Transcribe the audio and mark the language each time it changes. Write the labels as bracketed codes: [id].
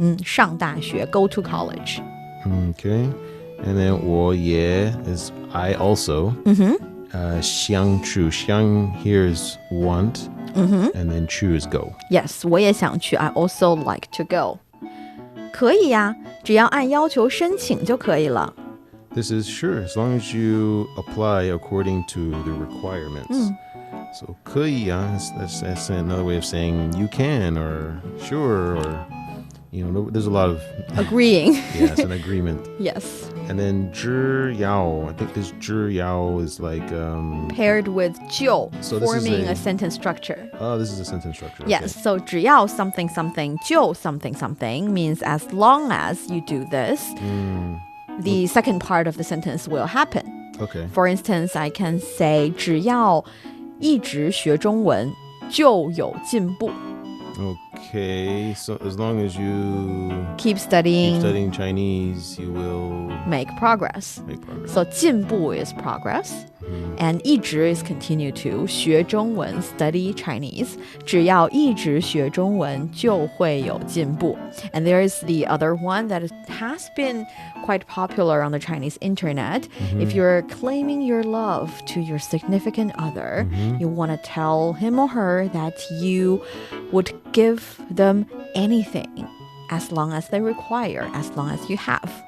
[zh] 上大学 [en] go to college. Okay. And then 我也 is I also. 想去.Xiang here is want. And then 去 is go. Yes, [zh] 我也想去. [en] I also like to go. [zh] 可以呀，只要按要求申请就可以了。 [en] This is sure, as long as you apply according to the requirements. So 可以啊, that's another way of saying you can or sure or, there's a lot of... Agreeing. Yes, an agreement. Yes. And then 只要, I think this 只要 is like... Paired with 就, So this is forming a- a sentence structure. Oh, this is a sentence structure. Okay. Yes, so 只要 something something 就 something something means as long as you do this, the second part of the sentence will happen. Okay. For instance, I can say [zh] 只要一直学中文就有进步. [en] Okay, so as long as you Keep studying, keep studying Chinese, you will make progress. make progress. So 进步 is progress. And 一直 is continue to 学中文 study Chinese. [zh] 只要一直学中文就会有进步. [en] And there is the other one that has been quite popular on the Chinese internet. If you're claiming your love to your significant other, you want to tell him or her that you would give them anything as long as they require, as long as you have.